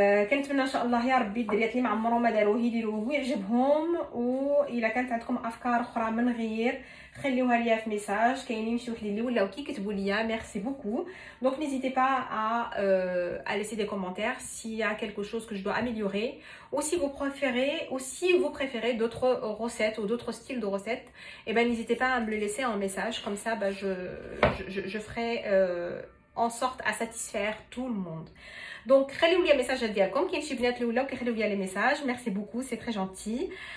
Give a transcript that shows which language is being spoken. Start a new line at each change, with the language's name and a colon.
Arabic: كنتمنى ان شاء الله يا ربي الدريات اللي ما عمرهم ما داروه يديروه ويعجبهم، واذا كانت عندكم افكار اخرى من غير خليوها ليا في ميساج. كاينين شي وحدين اللي ولاو كيكتبوا ليا
French: ميرسي بوكو. Donc n'hésitez pas à laisser des commentaires s'il y a quelque chose que je dois améliorer, ou si vous préférez d'autres recettes ou d'autres styles de recettes, et ben n'hésitez pas à me le laisser en message, comme ça je ferai en sorte à satisfaire tout le monde.
Arabic: Donc خليوا لي ميساج ديالكم كاين شي بنات اللي ولاو كيخليو لي ميساج
French: ميرسي بوكو سي تري جونتي.